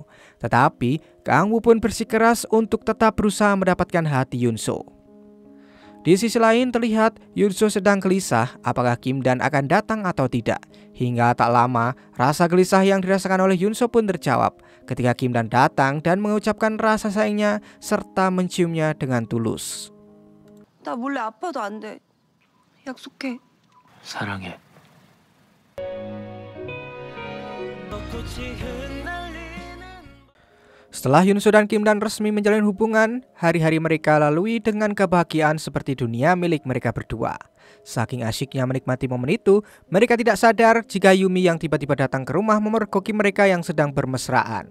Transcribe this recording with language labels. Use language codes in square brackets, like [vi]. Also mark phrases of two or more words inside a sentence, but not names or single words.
[id] Tetapi, Kang-woo pun bersikeras untuk tetap berusaha mendapatkan hati Yun-so. Di sisi lain terlihat Yun-so sedang gelisah apakah Kim-dan akan datang atau tidak. Hingga tak lama, rasa gelisah yang dirasakan oleh Yun-so pun terjawab ketika Kim-dan datang dan mengucapkan rasa sayangnya serta menciumnya dengan tulus. [ko] 나 몰래 아파도 안 돼. 약속해. 사랑해. [id] Setelah Yun-so dan Kim-dan resmi menjalin hubungan, hari-hari mereka lalui dengan kebahagiaan seperti dunia milik mereka berdua. Saking asyiknya menikmati momen itu, mereka tidak sadar jika Yumi yang tiba-tiba datang ke rumah memergoki mereka yang sedang bermesraan.